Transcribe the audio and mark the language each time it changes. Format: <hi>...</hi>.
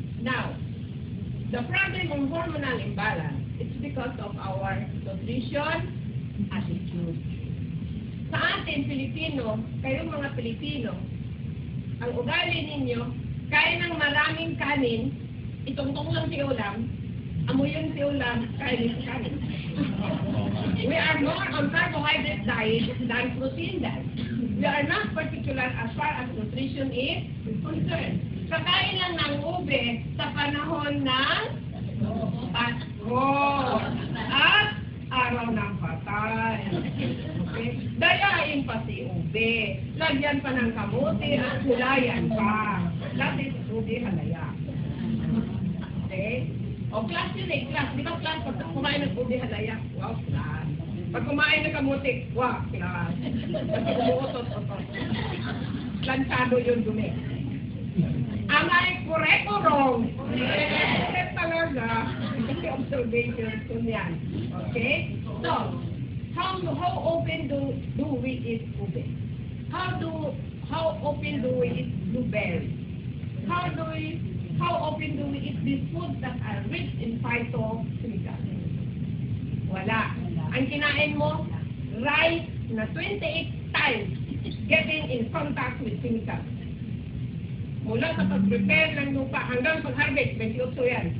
<en>Now, the problem of hormonal imbalance, it's because of our nutrition attitude.</en> <tl>Sa atin, Pilipino, kayong mga Pilipino, ang ugali ninyo, kaya ng maraming kanin, itungtong lang si ulam, amoy yung si ulam, kaya din si kanin.</tl> <en>We are more on carbohydrate diet than protein diet. We are not particular as far as nutrition is concerned.</en> <tl>Kakain lang ng ube sa panahon ng Pasko at araw ng patay. Okay? Dayain pa si ube. Lagyan pa ng kamote at hulayan pa.</tl> <en>That is ube halaya. Okay?</en> <tl>O class yun eh, class. Di ba class? Pag kumain ng ube halaya, wow, class. Pag kumain ng kamote, wow, class. Pag umuutot-utot. Lansado yun dumi.</tl> <en>Am I correct or wrong?</en> <tl>Correct talaga. Kasi observation ko yan. Okay?</tl> <en>So, how often do we eat ube? How often do we eat blueberries? How often do we eat these foods that are rich in phytochemicals? Wala.</en> <tl>Ang kinain mo,</tl> <en>rice na 28 times getting in contact with chemicals.</en> <tl>Mula sa pag-prepare ng lupa hanggang pag-harvest, 28 yan.</tl>